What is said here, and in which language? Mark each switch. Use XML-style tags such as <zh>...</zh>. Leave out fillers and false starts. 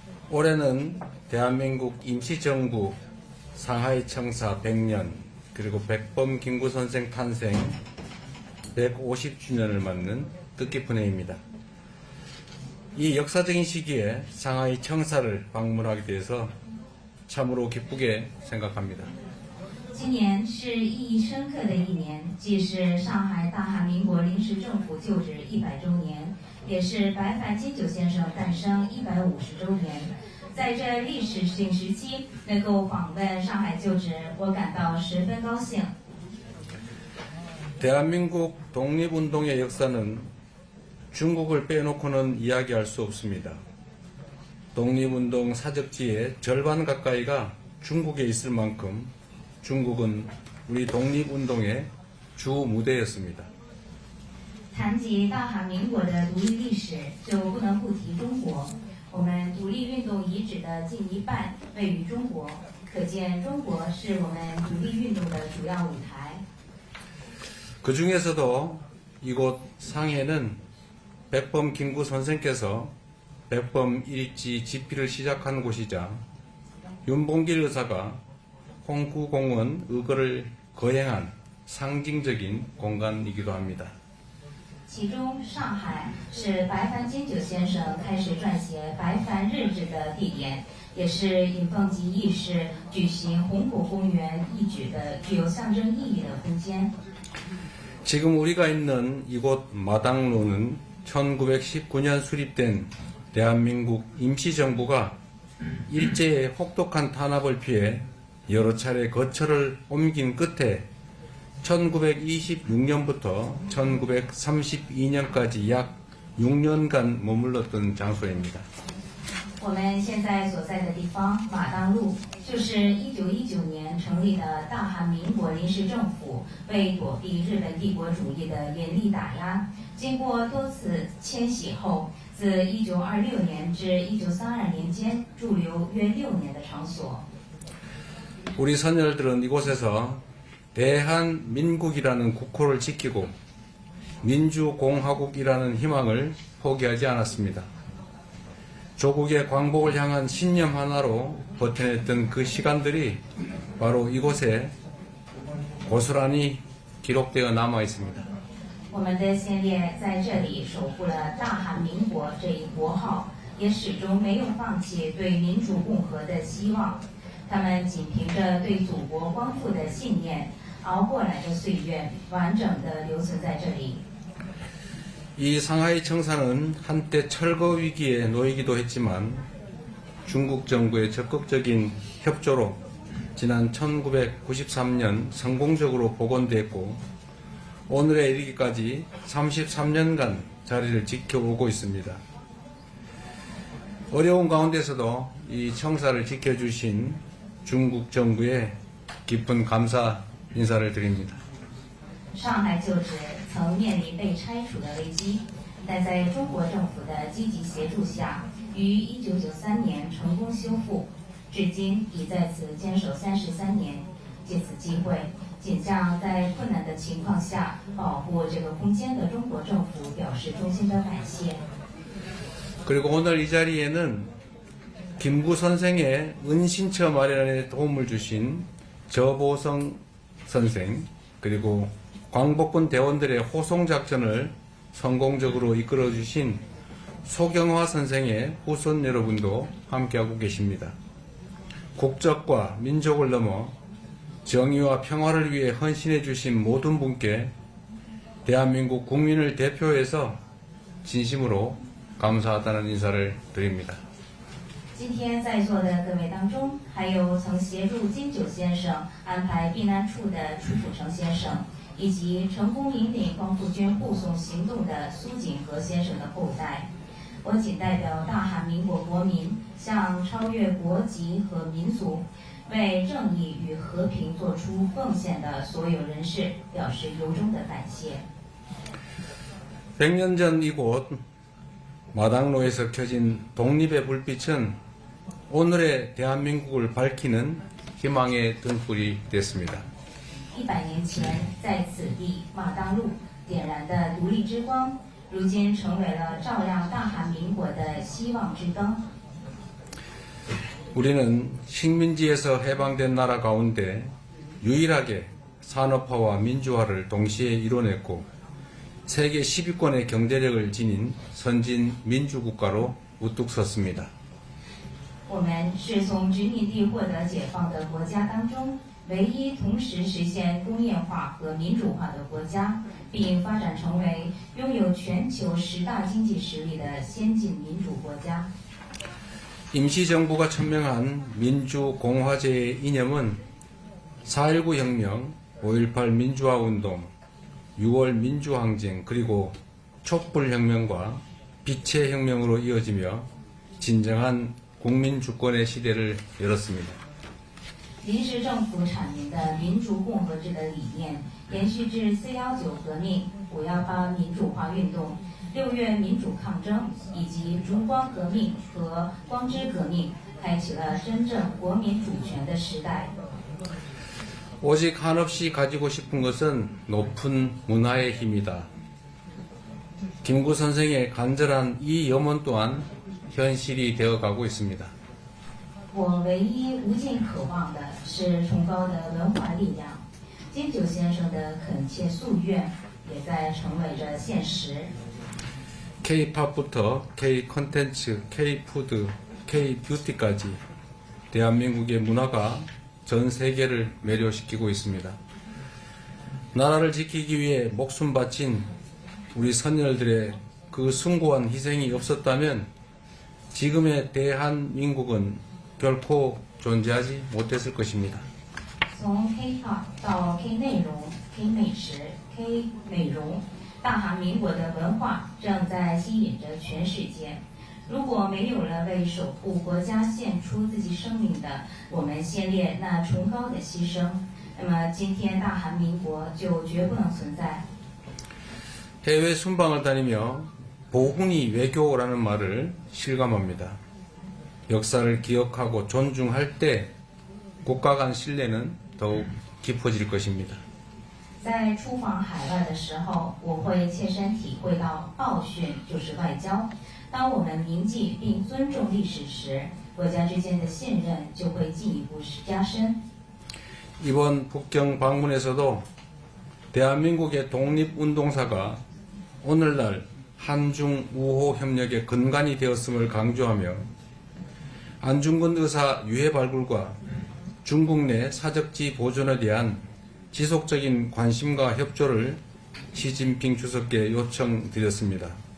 <ko>올해는 대한민국 임시정부 상하이 청사 100년 그리고 백범 김구 선생 탄생 150주년을 맞는 뜻깊은 해입니다. 이 역사적인 시기에 상하이 청사를 방문하게 돼서 참으로 기쁘게 생각합니다.</ko> <zh>今年是意义深刻的一年，既是上海大韩民国临时政府就职100周年，也是白帆金九先生诞生150周年。在这历史性时期，能够访问上海就职，我感到十分高兴。</zh> <ko>대한민국 독립운동의 역사는 중국을 빼놓고는 이야기할 수 없습니다. 독립운동 사적지의 절반 가까이가 중국에 있을 만큼 중국은 우리 독립운동의 주 무대였습니다.</ko> <zh>谈及大韩民国的独立历史，就不能不提中国。我们独立运动遗址的近一半位于中国，可见中国是我们独立运动的主要舞台。</zh> <ko>그 중에서도 이곳 상해는 백범 김구 선생께서 백범 일지 집필을 시작한 곳이자 윤봉길 의사가 홍구공원 의거를 거행한 상징적인 공간이기도 합니다.</ko> <zh>其中，上海是白帆金九先生开始撰写《白帆日志》的地点，也是尹奉吉义士举行红谷公园义举的具有象征意义的空间。</zh> <ko>지금 우리가 있는 이곳 마당로는 1919년 수립된 대한민국 임시정부가 일제의 혹독한 탄압을 피해 여러 차례 거처를 옮긴 끝에 1926년부터 1932년까지 약 6년간 머물렀던 장소입니다.</ko> <zh>我们现在所在的地方马当路，就是1919年成立的大韩民国临时政府为躲避日本帝国主义的严厉打压，经过多次迁徙后，自1926年至1932年间驻留约6年的场所。</zh> <ko>우리 선열들은 이곳에서 대한민국이라는 국호를 지키고 민주공화국이라는 희망을 포기하지 않았습니다. 조국의 광복을 향한 신념 하나로 버텨냈던 그 시간들이 바로 이곳에 고스란히 기록되어 남아 있습니다.</ko> <zh>我们的先烈在这里守护了大韩民国这一国号，也始终没有放弃对民主共和的希望。他们仅凭着对祖国光复的信念，熬过来的岁月，完整的留存在这里。</zh> <ko>이 상하이 청사는 한때 철거 위기에 놓이기도 했지만 중국 정부의 적극적인 협조로 지난 1993년 성공적으로 복원됐고 오늘에 이르기까지 33년간 자리를 지켜오고 있습니다. 어려운 가운데서도 이 청사를 지켜주신 중국 정부에 깊은 감사 인사를 드립니다.</ko> <zh>上海旧址曾面临被拆除的危机，但在中国政府的积极协助下，于1993年成功修复，至今已在此坚守33年。借此机会，仅向在困难的情况下保护这个空间的中国政府表示衷心的感谢。</zh> <ko>그리고 오늘 이 자리에는 김구 선생의 은신처 마련에 도움을 주신 저보성 선생 그리고 광복군 대원들의 호송작전을 성공적으로 이끌어주신 소경화 선생의 후손 여러분도 함께하고 계십니다. 국적과 민족을 넘어 정의와 평화를 위해 헌신해 주신 모든 분께 대한민국 국민을 대표해서 진심으로 감사하다는 인사를 드립니다.</ko> <zh>今天在座的各位当中，还有曾协助金九先生安排避难处的楚辅成先生，以及成功引领光复军护送行动的苏锦和先生的后代。我仅代表大韩民国国民，向超越国籍和民族，为正义与和平做出奉献的所有人士表示由衷的感谢。</zh> <ko>100년 전 이곳 마당로에서 켜진 독립의 불빛은 오늘의 대한민국을 밝히는 희망의 등불이 됐습니다.</ko> <zh>100年前，在此地马当路点燃的独立之光，如今成为了照亮大韩民国的希望之灯。</zh> <ko>우리는 식민지에서 해방된 나라 가운데 유일하게 산업화와 민주화를 동시에 이뤄냈고 세계 10위권의 경제력을 지닌 선진 민주국가로 우뚝 섰습니다.</ko> <zh>我们是从殖民地获得解放的国家当中唯一同时实现工业化和民主化的国家，并发展成为拥有全球10大经济实力的先进民主国家。</zh> <ko>임시정부가 천명한 민주공화제의 이념은 4.19 혁명, 5.18 민주화운동, 6월 민주항쟁 그리고 촛불혁명과 빛의 혁명으로 이어지며 진정한 국민주권의 시대를 열었습니다.</ko> <zh>临时政府阐明的民主共和制的理念，延续至419革命、518民主化运动、6月民主抗争以及烛光革命和光之革命，开启了真正国民主权的时代。</zh> <ko>오직 한없이 가지고 싶은 것은 높은 문화의 힘이다. 김구 선생의 간절한 이 염원 또한 현실이 되어가고 있습니다.</ko> <zh>我唯一无尽渴望的是崇高的文化力量。金九先生的恳切夙愿也在成为着现实。</zh> <ko>K-팝부터 K-컨텐츠, K-푸드, K-뷰티까지 대한민국의 문화가 전 세계를 매료시키고 있습니다. 나라를 지키기 위해 목숨 바친 우리 선열들의 그 숭고한 희생이 없었다면 지금의 대한민국은 결코 존재하지 못했을 것입니다.</ko> <zh>从 K-pop 到 K 内容、K 美食、K 美容，大韩民国的文化正在吸引着全世界。如果没有了为守护国家献出自己生命的我们先烈那崇高的牺牲，那么今天大韩民国就绝不能存在。</zh> <ko>해외 순방을 다니며 보훈이 외교라는 말을 실감합니다. 역사를 기억하고 존중할 때 국가 간 신뢰는 더욱 깊어질 것입니다.</ko> <zh>在出访海外的时候，我会切身体会到报训就是外交。当我们铭记并尊重历史时，国家之间的信任就会进一步加深。</zh> <ko>이번 북경 방문에서도 대한민국의 독립운동사가 오늘날 한중 우호 협력의 근간이 되었음을 강조하며 안중근 의사 유해 발굴과 중국 내 사적지 보존에 대한 지속적인 관심과 협조를 시진핑 주석께 요청드렸습니다.</ko>